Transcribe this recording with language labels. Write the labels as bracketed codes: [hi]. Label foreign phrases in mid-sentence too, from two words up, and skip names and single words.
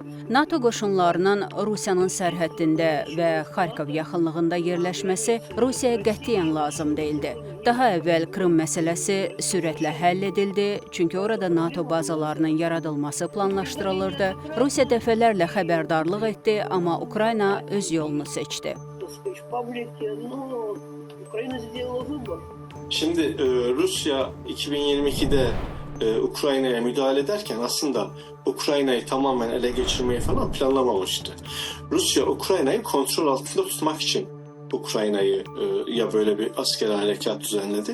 [az] NATO qoşunlarının Rusiyanın sərhəddində və Xarkov yaxınlığında yerləşməsi Rusiyaya qətiyyən lazım deyildi. Daha əvvəl Krım məsələsi sürətlə həll edildi, çünki orada NATO bazalarının yaradılması planlaşdırılırdı. Rusiya dəfələrlə xəbərdarlıq etdi, amma Ukrayna öz yolunu seçdi. [tr] Şimdi Rusya 2022'de Ukrayna'ya müdahale ederken aslında Ukrayna'yı tamamen ele geçirmeyi falan planlamamıştı. Rusya Ukrayna'yı kontrol altında tutmak için Ukrayna'yı ya böyle bir askeri harekat düzenledi.